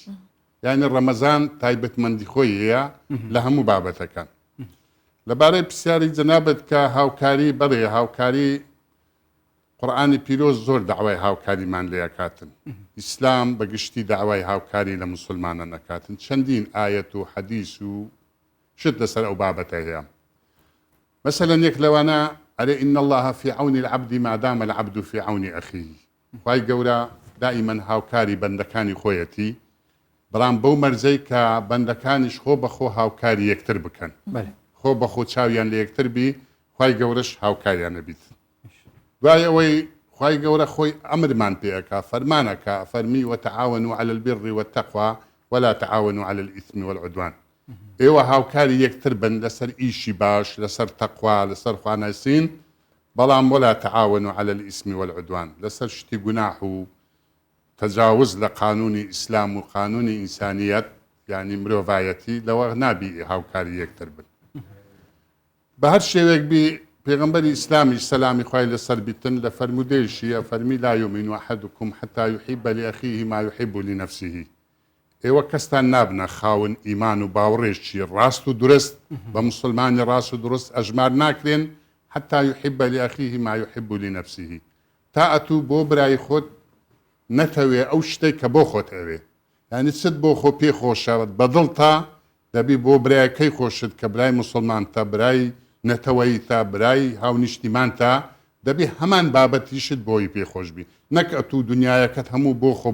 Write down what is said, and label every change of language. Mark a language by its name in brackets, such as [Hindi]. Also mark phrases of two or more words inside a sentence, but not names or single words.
[Central Kurdish] یعنی ڕەمەزان تایبەتمەندی خۆی هەیە لە هەموو بابەتەکان لەبارەی پرسیاری جەنابەت کە هاوکاری بەڵێ هاوکاری قورئانی پیرۆز زۆر داوای هاوکاریمان لێ ئەکاتن ئیسلام بەگشتی داوای هاوکاری لە مسلمانە نەکاتن چەندین ئایەت و حەدیث و شت لەسەر ئەو بابەتە هەیە مثلا یەک لەوانە ئەرێ [Arabic] إن الله في عون العبد ما دام العبد في عون أخيه [Central Kurdish] خوای گەورە دائیمەن هاوکاری بەندەکانی خۆیەتی بەڵام بەو مەرجەی کە بەندەکانیش خۆ بەخۆ هاوکاری یەکتر بکەن خۆ بەخۆ چاویان لە یەکتر بی خوای گەورەش هاوکاریانە بیت دوای ئەوەی خوای گەورە خۆی ئەمرمان پێەکا فەرمانەکە فەرمی [Arabic] وتعاونوا على البر والتقوى ولا تعاونوا على الإثم والعدوان [Central Kurdish] ئێوە هاوکاری یەکتر بن لەسەر ئیشی باش لەسەر تەقوا لەسەر خواناسین بەڵام [Arabic] ولا تعاونوا على الإثم والعدوان [Central Kurdish] لەسەر شتی گوناح و تجاوز لە قانونی ئیسلام و قانونی ئینسانیەت یعنی مرۆڤایەتی لەوە نابی هاوکاری یەکتر بن بە هەر شێوێک بی پێغەمبەری ئیسلامی سەلامی خوای لەسەر بیتن لە فەرمودەیەشیە فەرمی [Arabic] لا يؤمن أحدكم حتى يحب لأخيه ما يحب لنفسه [Central Kurdish] ئێوە کەستان نابنە خاون ئیمان و باوەڕێشی ڕاست و درست بە مسلمانی ڕاست و درست ئەژمار ناکرێن [Arabic] حتى يحب لأخيه ما يحب لنفسه [Central Kurdish] تا ئەتوو بۆ برای خۆت نەتەوێ ئەو شتێک کە بۆ خۆت ئەوێ یعنی چت بۆ خۆ پێ خۆشەوت بەدڵ تا دەبی بۆ برایەکەی خۆشت کە برای مسلمان تا برای نەتەوەی تا برای هاونیشتیمان تا دەبی هەمان بابەتیشت بۆی پێخۆش بی نەک ئەتوو دنیایەکەت هەموو بۆ خۆ